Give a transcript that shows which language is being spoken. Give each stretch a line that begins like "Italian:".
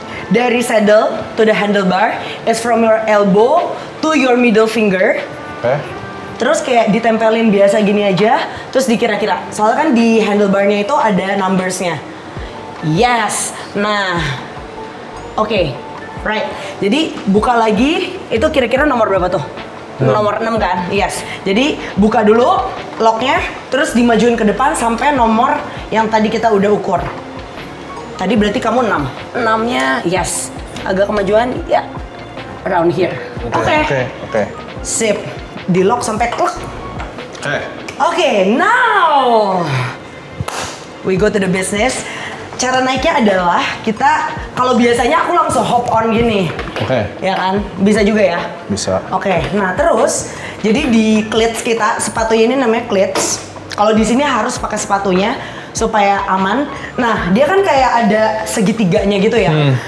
Indonesian: Dari
English: saddle to the handlebar is from your elbow to your middle finger.
Indonesian: Terus kayak ditempelin biasa gini aja, terus dikira-kira. Soalnya kan di handlebarnya itu ada numbersnya.
English: Yes, nah, oke, right.
Indonesian: Jadi buka lagi, itu kira-kira nomor berapa tuh? Nomor 6 kan? Yes. Jadi buka dulu locknya, terus dimajuin ke depan sampai nomor yang tadi kita udah ukur. Tadi berarti kamu 6. 6-nya yes. Agak kemajuan, ya,
English: around here.
Indonesian: Oke. Sip. Di lock sampai klek.
English: Oke, now we go to the business.
Indonesian: Cara naiknya adalah kita, kalau biasanya aku langsung
English: hop on
Indonesian: gini. Ya kan? Bisa juga ya? Bisa. Oke, nah terus jadi di cleats kita, sepatunya ini namanya cleats. Kalau di sini harus pakai sepatunya supaya aman. Nah, dia kan kayak ada segitiganya gitu ya.